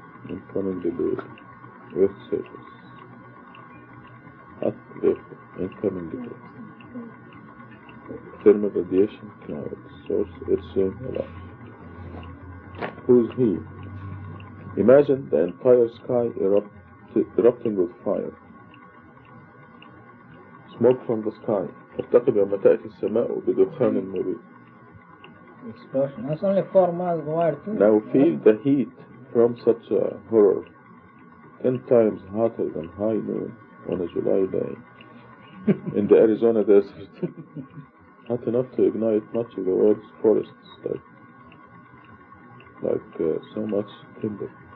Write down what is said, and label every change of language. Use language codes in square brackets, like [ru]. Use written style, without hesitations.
[en] Incoming debris, Earth surface. Hot vapor, incoming debris. Thermal radiation clouds, source H.J. Melash. Who's he? Imagine the entire sky erupting with fire. Smoke from the sky. [ar] ترتقب يوم تأتي السماء بدخان مبين. [en] Explosion. That's only 4 miles wide too. Now feel the heat from such a horror. 10 times hotter than high noon on a July day in the Arizona desert. Hot enough to ignite much of the world's forests, like so much timber.